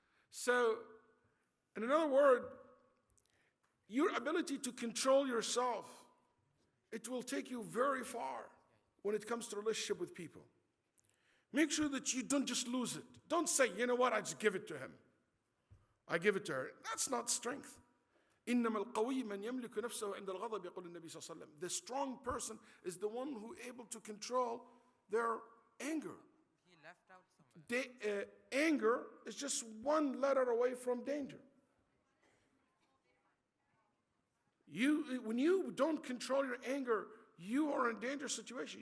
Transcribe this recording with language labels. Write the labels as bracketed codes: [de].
[en] So, in another word, your ability to control yourself, it will take you very far when it comes to relationship with people. Make sure that you don't just lose it. Don't say, you know what, I just give it to him. I give it to her. That's not strength. [ar] إنما القوي من يملك نفسه عند الغضب يقول النبي صلى الله عليه وسلم. [en] The strong person is the one who is able to control their anger. He left out somewhere. Anger is just one letter away from danger. When you don't control your anger, you are in a dangerous situation.